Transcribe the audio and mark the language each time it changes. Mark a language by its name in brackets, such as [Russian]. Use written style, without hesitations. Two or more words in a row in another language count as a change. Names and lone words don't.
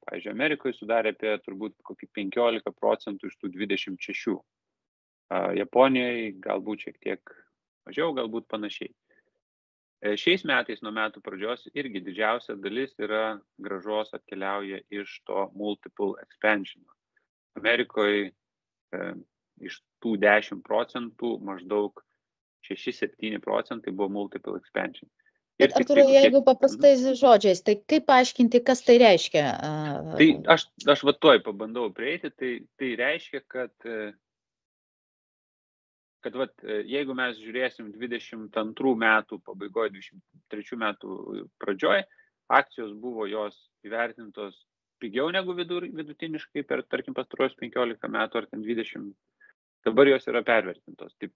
[Lithuanian] Pavyzdžiui, Amerikoje sudarė apie turbūt kokį 15% iš tų 26%. Japonijoje galbūt šiek tiek mažiau, galbūt panašiai. Šiais metais nuo metų pradžios irgi didžiausia dalis yra grąžos atkeliauja iš to [English] multiple expansion. [Lithuanian] Amerikoje iš tų 10% maždaug 6-7% buvo [English] multiple expansion. [Lithuanian] Bet Artūrai, jeigu paprastais žodžiais, tai kaip paaiškinti, kas tai reiškia? Tai aš va tuoj pabandau prieiti, tai reiškia, kad jeigu mes žiūrėsim 22 metų pabaigoje, 23 metų pradžioj, akcijos buvo jos įvertintos pigiau negu vidutiniškai per, tarkim, pastaruosius 15 metų ar 20, dabar jos yra pervertintos.